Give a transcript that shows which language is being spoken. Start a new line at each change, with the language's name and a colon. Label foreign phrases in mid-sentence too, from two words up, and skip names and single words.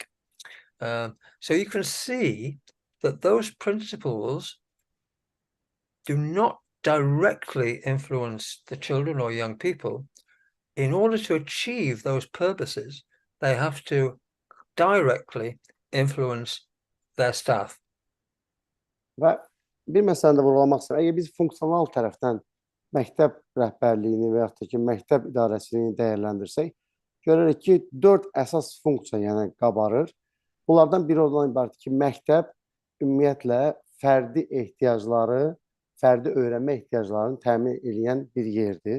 English: So you can see that those principles do not directly influence the children or young people, in order to achieve those purposes, they have to directly influence their staff.
Azerbaijani: Və bir məsələni də vurğulamaq istəyirəm. Əgər biz funksional tərəfdən məktəb rəhbərliyini və yaxud da ki, məktəb idarəçiliyini dəyərləndirsək, görürük ki, 4 əsas funksiya yəni qabarır. Bunlardan biri ondan ibarətdir ki, məktəb ümumiyyətlə fərdi ehtiyacları, fərdi öyrənmə ehtiyaclarını təmin edən bir yerdir.